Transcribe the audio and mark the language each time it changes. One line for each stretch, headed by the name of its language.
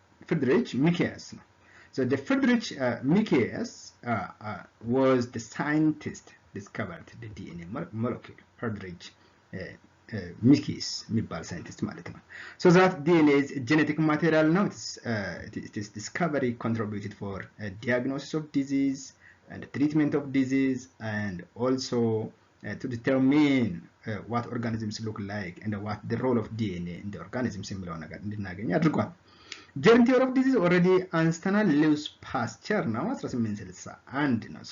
English: ፍሬድሪች ሚኬስ ነው። so the Friedrich Michaeus was the scientist discovered the DNA molecule.
Amharic: Friedrich Michaeus የሚባል ሳይንቲስት ማለት ነው.
English: So that DNA is genetic material now. It is discovery contributed for diagnosis of disease and treatment of disease and also to determine what organisms look like and what the role of DNA in the organisms
Amharic: የሚለው ነገር እንድናገኝ አድርጓል።
English: germ theory of disease already
Amharic: አንስተናል። ሉዊስ ፓስቸር ነው 1861 ነው.